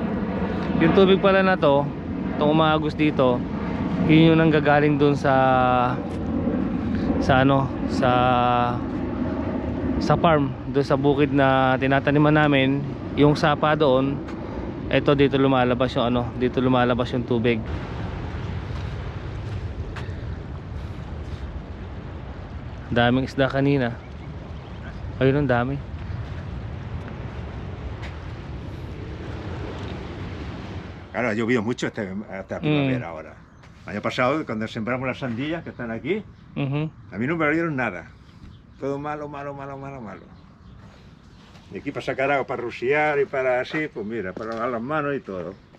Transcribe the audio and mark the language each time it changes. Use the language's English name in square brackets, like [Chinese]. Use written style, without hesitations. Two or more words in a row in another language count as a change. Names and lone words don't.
[Filipino] Yung tubig pala na to, itong umaagos dito, yun yung nanggagaling dun sa farm, doon sa bukid na tinataniman namin. Yung sapa doon, eto dito lumalabas yung dito lumalabas yung tubig. Daming isda kanina. Ayun, ang dami. [Spanish] Claro, ha llovido mucho esta primavera ahora. El año pasado, cuando sembramos las sandías que están aquí, a mí no me valieron nada. Todo malo, malo, malo, malo, malo. Y aquí para sacar agua, para rociar y para así, pues mira, para lavar las manos y todo.